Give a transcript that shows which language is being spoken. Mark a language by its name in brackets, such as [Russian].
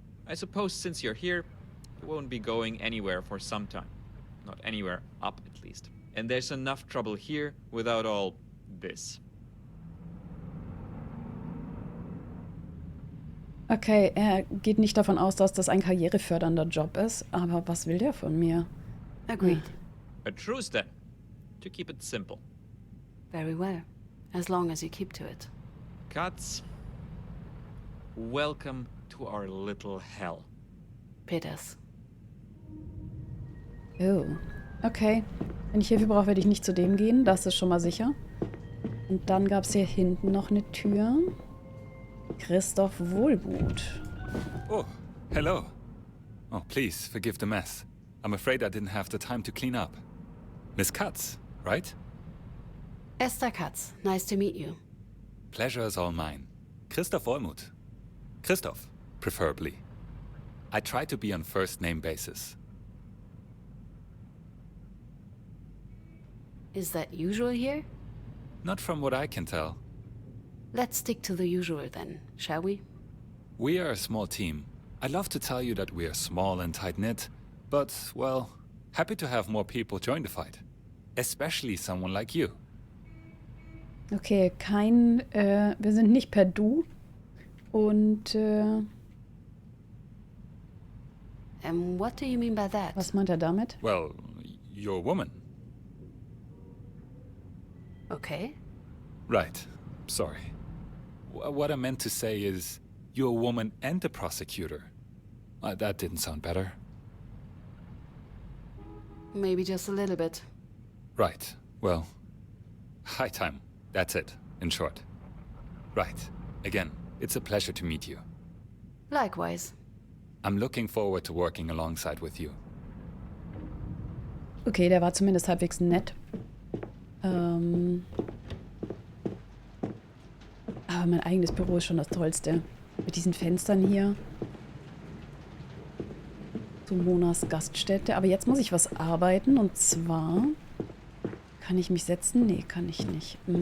[English] I suppose since you're here, you won't be going anywhere for some time. Not anywhere up, at least. And there's enough trouble here without all this. [German] Okay, er geht nicht davon aus, dass das ein karrierefördernder Job ist, aber was will der von mir? [English] Agreed. A truce then, to keep it simple. Very well. As long as you keep to it. Katz, welcome to our little hell. Peters. Oh, okay. [German] Wenn ich Hilfe brauche, werde ich nicht zu dem gehen, das ist schon mal sicher. Und dann gab es hier hinten noch eine Tür. [English] Christoph Wohlbuth. Oh, hello. Oh, please, forgive the mess. I'm afraid I didn't have the time to clean up. Miss Katz, right? Esther Katz. Nice to meet you. Pleasure is all mine. Christoph Wohlmuth. Christoph, preferably. I try to be on first-name basis. Is that usual here? Not from what I can tell. Let's stick to the usual then, shall we? We are a small team. I'd love to tell you that we are small and tight-knit, but, well, happy to have more people join the fight. Especially someone like you. [German] Okay, wir sind nicht per Du. Und, [English] What do you mean by that? [German] was meint er damit? [English] Well, you're a woman. Okay. Right. Sorry. What I meant to say is, you're a woman and a prosecutor. That didn't sound better. Maybe just a little bit. Right. Well, high time. That's it, in short. Right. Again, it's a pleasure to meet you. Likewise. I'm looking forward to working alongside with you. [German] Okay, der war zumindest halbwegs nett. Aber mein eigenes Büro ist schon das Tollste. Mit diesen Fenstern hier. Zu Monas Gaststätte. Aber jetzt muss ich was arbeiten. Und zwar... Kann ich mich setzen? Nee, kann ich nicht.